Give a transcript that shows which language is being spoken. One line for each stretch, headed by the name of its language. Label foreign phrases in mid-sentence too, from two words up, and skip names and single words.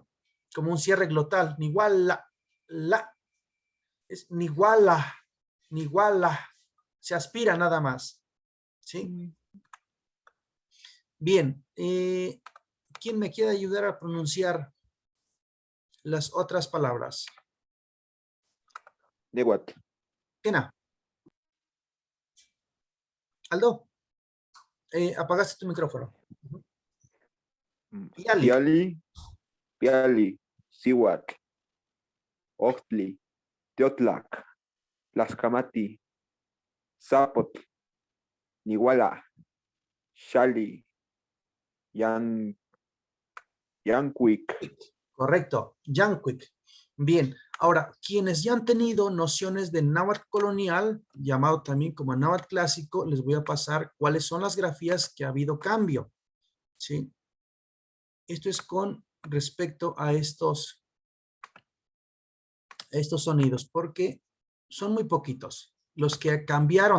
Spanish: Como un cierre glotal, niguala, la, es niguala, niguala, se aspira nada más, ¿sí? Bien, ¿quién me quiere ayudar a pronunciar las otras palabras? Nehuatl. Kena. Aldo, apagaste tu micrófono.
Classical Nahuatl: Piali, Piali, Sihuatl, Ochtli, Teotlac, Tlaxcamati, Zapotl, Niguala, Xali, Yancuic.
Spanish: Correcto, Yancuic. Bien, ahora, quienes ya han tenido nociones de náhuatl colonial, llamado también como náhuatl clásico, les voy a pasar cuáles son las grafías que ha habido cambio, ¿sí? Esto es con respecto a estos sonidos, porque son muy poquitos los que cambiaron.